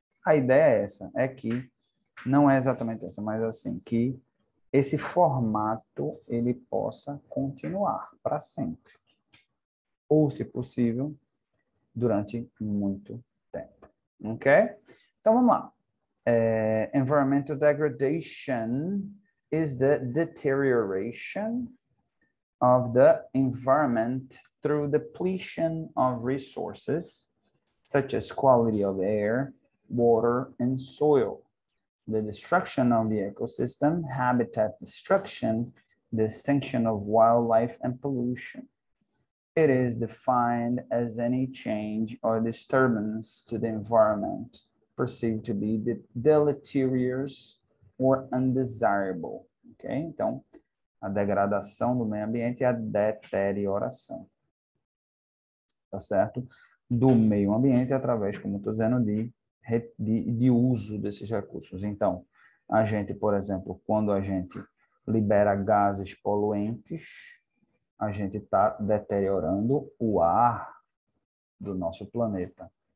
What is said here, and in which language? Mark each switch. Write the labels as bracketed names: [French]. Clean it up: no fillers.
[Portuguese] A ideia é essa, é que não é exatamente essa, mas assim, que esse formato ele possa continuar para sempre, ou, se possível, durante muito tempo. Ok? Então, vamos lá. [English] Environmental degradation is the deterioration of the environment through depletion of resources, such as quality of air, water, and soil. The destruction of the ecosystem, habitat destruction, the extinction of wildlife, and pollution. It is defined as any change or disturbance to the environment perceived to be deleterious or undesirable. [Portuguese] Ok? Então, a degradação do meio ambiente é a deterioração. tá certo? Do meio ambiente através, como eu estou dizendo, de uso desses recursos. Então, a gente, por exemplo, quando a gente libera gases poluentes, a gente está deteriorando o ar do nosso planeta.